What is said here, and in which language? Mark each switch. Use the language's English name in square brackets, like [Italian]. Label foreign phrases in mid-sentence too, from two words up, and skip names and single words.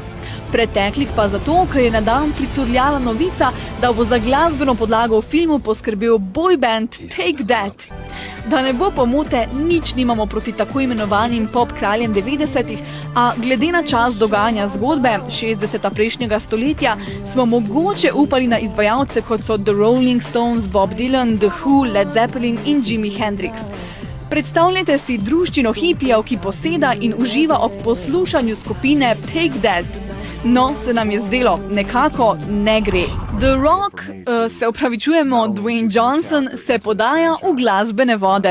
[Slovenian] Preteklih pa zato, ker je na dan pricurljala novica, da bo za glasbeno podlago v filmu poskrbel boyband Take That. Da ne bo pomote, nič nimamo proti tako imenovanim pop kraljem 90-ih, a glede na čas dogajanja zgodbe, 60. prejšnjega stoletja, smo mogoče upali na izvajalce, kot so The Rolling Stones, Bob Dylan, The Who, Led Zeppelin in Jimi Hendrix. Predstavljajte si druščino hipijev, ki poseda in uživa ob poslušanju skupine Take That. No, se nam je zdelo, nekako ne gre. The Rock, se opravičujemo, Dwayne Johnson, se podaja v glasbene vode.